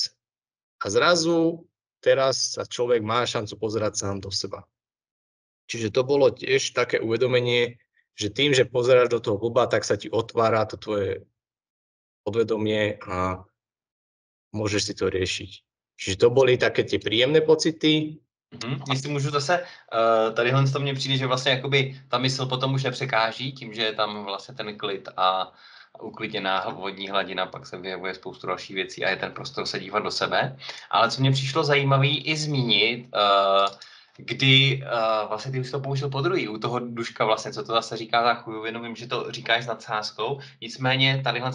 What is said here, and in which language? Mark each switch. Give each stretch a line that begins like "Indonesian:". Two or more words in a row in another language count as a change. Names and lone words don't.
Slovak: A zrazu teraz sa človek má šancu pozerať sám do seba. Čiže to bolo tiež také uvedomenie, že tým, že pozeráš do toho blba, tak sa ti otvára to tvoje podvedomie a môžeš si to riešiť. Čiže to boli také tie príjemné pocity.
Czech: Jestli můžu zase, tadyhle to mně přijde, že vlastně jakoby ta mysl potom už nepřekáží tím, že je tam vlastně ten klid a uklidněná vodní hladina, pak se vyjevuje spoustu dalších věcí a je ten prostor se dívat do sebe. Ale co mě přišlo zajímavý i zmínit, kdy vlastně ty už to použil podruhý u toho Duška vlastně, co to zase říká za chujovinu, vím, že to říkáš s nadsázkou, nicméně tadyhle